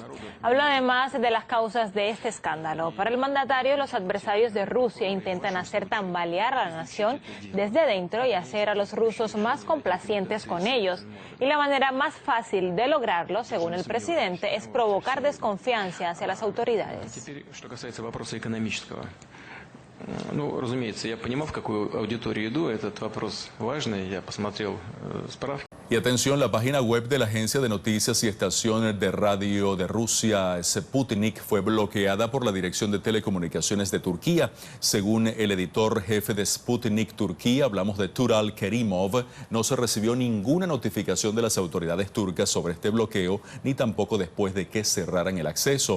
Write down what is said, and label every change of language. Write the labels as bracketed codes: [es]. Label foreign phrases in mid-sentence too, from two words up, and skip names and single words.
[es] Habló además de las causas de este escándalo. Para el mandatario, los adversarios de Rusia intentan hacer tambalear a la nación desde dentro y hacer a los rusos más complacientes con ellos. Y la manera más fácil de lograrlo, según el presidente, es provocar desconfianza hacia las autoridades. [ru] Ну, разумеется, я понимал, в какую аудиторию иду. Этот вопрос важный. Я посмотрел справки. [es] Y atención, la página web de la agencia de noticias y estación de radio de Rusia, Sputnik, fue bloqueada por la Dirección de Telecomunicaciones de Turquía. Según el editor jefe de Sputnik Turquía, hablamos de Tural Kerimov, no se recibió ninguna notificación de las autoridades turcas sobre este bloqueo, ni tampoco después de que cerraran el acceso.